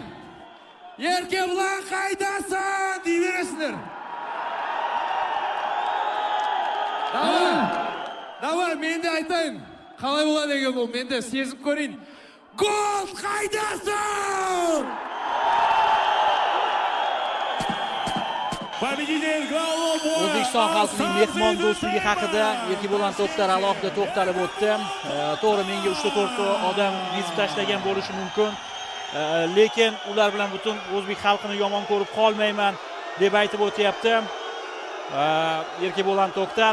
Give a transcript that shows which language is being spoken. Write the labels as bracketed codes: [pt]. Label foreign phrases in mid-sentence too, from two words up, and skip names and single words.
[kk] Еркебұлан қайдасың дей бересіңдер. Давай, мен де айтайын. Қалай болады екен бұл, мен де сезіп көрейін. Гол қайдасың! [uz] O'zbekiston xalqining mehmon do'stligi haqida Erkibo'lan To'xtar alohida to'xtalib o'tdi. To'g'ri, menga 3-4 odam yezib tashlagan bo'lishi mumkin, lekin ular bilan butun o'zbek xalqini yomon ko'rib qolmayman deb aytib o'tyapti Erkibo'lan To'xtar.